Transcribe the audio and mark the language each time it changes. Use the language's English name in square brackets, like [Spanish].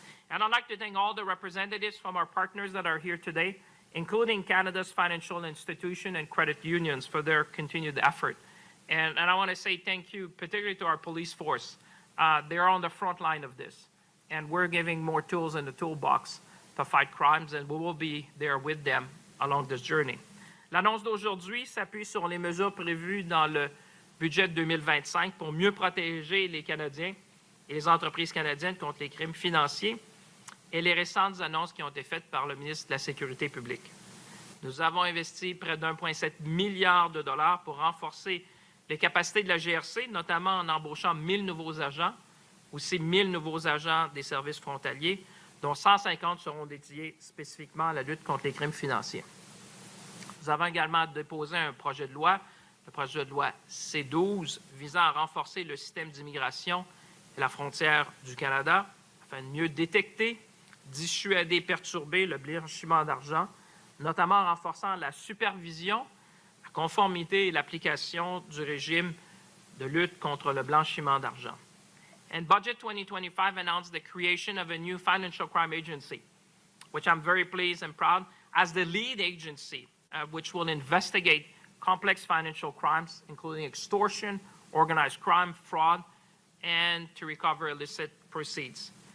[English] And I'd like to thank all the representatives from our partners that are here today, including Canada's financial institution and credit unions, for their continued effort. And I want to say thank you particularly to our police force. They're on the front line of this. And we're giving more tools in the toolbox to fight crimes, and we will be there with them along this journey. [French] L'annonce d'aujourd'hui s'appuie sur les mesures prévues dans le budget 2025 pour mieux protéger les Canadiens et les entreprises canadiennes contre les crimes financiers et les récentes annonces qui ont été faites par le ministre de la Sécurité publique. Nous avons investi près d'1,7 milliard de dollars pour renforcer les capacités de la GRC, notamment en embauchant 1000 nouveaux agents, aussi 1000 nouveaux agents des services frontaliers, dont 150 seront dédiés spécifiquement à la lutte contre les crimes financiers. Nous avons également déposé un projet de loi, le projet de loi C-12, visant à renforcer le système d'immigration et la frontière du Canada afin de mieux détecter, dissuader, perturber le blanchiment d'argent, notamment en renforçant la supervision, la conformité et l'application du régime de lutte contre le blanchiment d'argent. [English] And Budget 2025 announced the creation of a new financial crime agency, which I'm very pleased and proud, as the lead agency, which will investigate complex financial crimes, including extortion, organized crime, fraud, and to recover illicit proceeds.